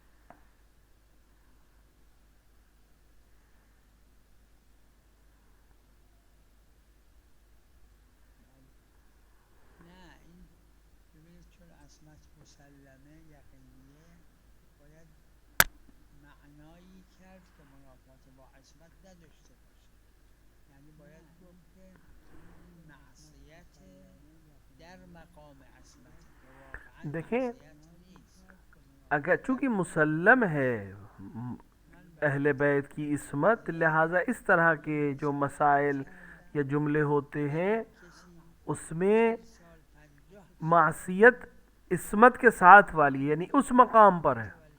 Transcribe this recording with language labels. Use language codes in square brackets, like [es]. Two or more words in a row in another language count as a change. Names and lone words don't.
[fa] نه این ببینید چون عصمت مسلمه یقینیه باید معنایی کرد که منافات با عصمت نداشته باشه، یعنی باید گفت که این معصیت در مقام عصمت که واقعا [ur] دیکھیں [fa] معصیت نیست. [ur] اگر چونکہ مسلم ہے اہل بیت کی عصمت، لہٰذا اس طرح کے جو مسائل یا جملے ہوتے ہیں اس میں معصیت عصمت کے ساتھ والی یعنی اس مقام پر ہے.